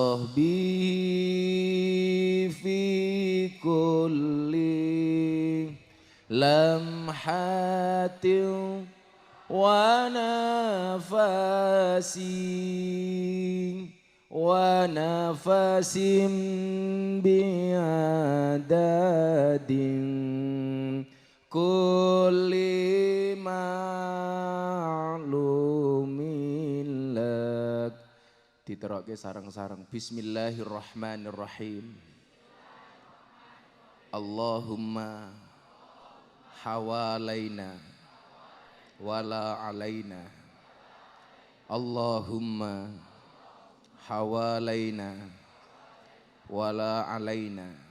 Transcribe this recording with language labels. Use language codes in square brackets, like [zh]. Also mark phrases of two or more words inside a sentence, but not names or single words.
[ar] صحبه في كل لمحة ونفس بعدد كل معلوم لك. [jv] Diterokke sarang-sarang. Bismillahirrahmanirrahim. [ar] اللهم حوالينا ولا علينا. اللهم حوالينا ولا علينا.